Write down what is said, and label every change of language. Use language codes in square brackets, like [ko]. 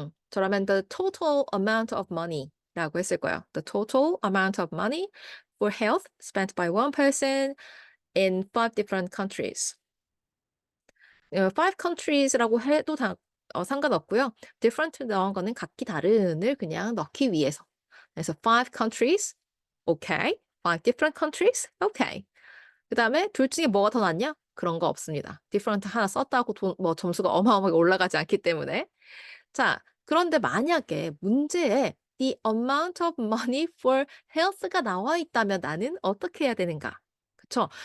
[ko] 저라면 [en] the total amount of money라고 [ko] 했을 거예요. [en] The total amount of money for health spent by one person in 5 different countries. [ko] 5 countries라고 해도 상관없고요. different 넣은 거는 각기 다른을 그냥 넣기 위해서. 그래서 [en] 5 countries, okay. 5 different countries, okay. [ko] 그 다음에 둘 중에 뭐가 더 낫냐? 그런 거 없습니다. different 하나 썼다고 점수가 어마어마하게 올라가지 않기 때문에. 자, 그런데 만약에 문제에 [en] the amount of money for health [ko] 가 나와 있다면 나는 어떻게 해야 되는가? 그쵸?